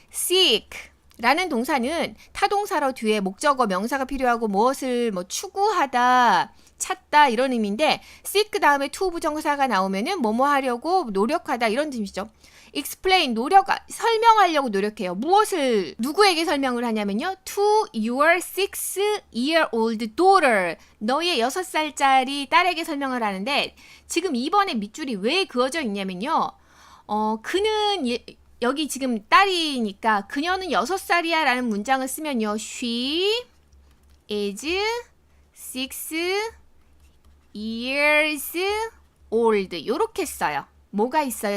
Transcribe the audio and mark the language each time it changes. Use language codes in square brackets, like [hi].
[ko] seek 라는 동사는 타동사로 뒤에 목적어 명사가 필요하고 무엇을 뭐 추구하다, 찾다 이런 의미인데 seek 다음에 to 부정사가 나오면은 뭐뭐 하려고 노력하다 이런 뜻이죠. explain, 설명하려고 노력해요. 무엇을 누구에게 설명을 하냐면요. [en] to your 6-year-old daughter. [ko] 너의 6살짜리 딸에게 설명을 하는데 지금 2번에 밑줄이 왜 그어져 있냐면요. 그는 여기 지금 딸이니까 그녀는 6살이야 라는 문장을 쓰면요. [en] She is 6 years old. 요렇게 써요. 뭐가 있어요?